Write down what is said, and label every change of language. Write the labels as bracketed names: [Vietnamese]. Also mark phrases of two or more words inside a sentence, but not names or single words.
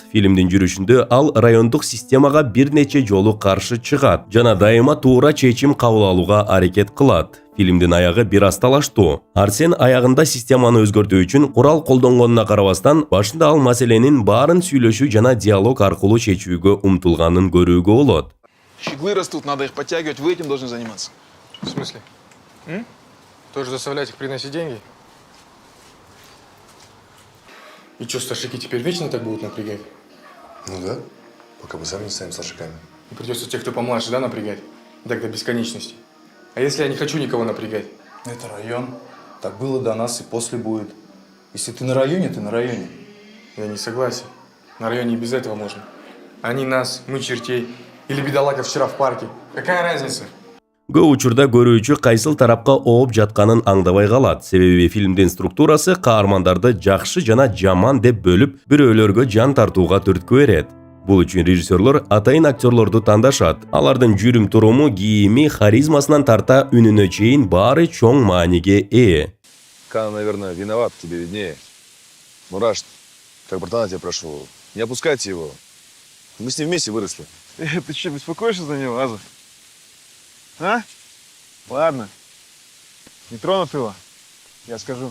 [Kyrgyz] Фильмдин жүрүшүндө ал райондук системага бир нече жолу каршы чыгат жана дайыма туура чечим кабыл алууга аракет кылат. Фильмдин аягы бир аз талаштуу. Арсен аягында системаны өзгөртүү үчүн курал колдонгонуна карабастан, башында ал маселенин баарын сүйлөшүү жана диалог аркылуу чечүүгө умтулганын көрүүгө болот. [Russian] Щеглы растут, надо их подтягивать, вы этим должны заниматься. В смысле? Тоже заставлять их приносить деньги? И что, старшики теперь вечно так будут напрягать? Ну да, пока мы сами не станем старшиками. И придется тех, кто помладше, да, напрягать? И так до бесконечности. А если я не хочу никого напрягать? Это район. Так было до нас и после будет. Если ты на районе, ты на районе. Я не согласен. На районе и без этого можно. Они нас, мы чертей. Или бедолага вчера в парке. Какая разница? [Kyrgyz] Көп учурда көрүүчү кайсыл тарапка ооп жатканын аңдабай калат. Себеби фильмдин структурасы каармандарды жакшы жана жаман деп бөлүп, бирөөлөргө жан тартууга түрткү берет. Бул үчүн режиссерлор атайын актерлорду тандашат. Алардын жүрүм туруму, кийими, харизмасынан тарта үнүнө чейин баары чоң мааниге ээ. [Russian] Кан, наверное, виноват, тебе виднее. Ну, Рашид, как братана тебя прошу, не опускайте его. Мы с ним вместе выросли. Ты что, беспокоишься за него, Азов? А? Ладно. Не тронут его. Я скажу.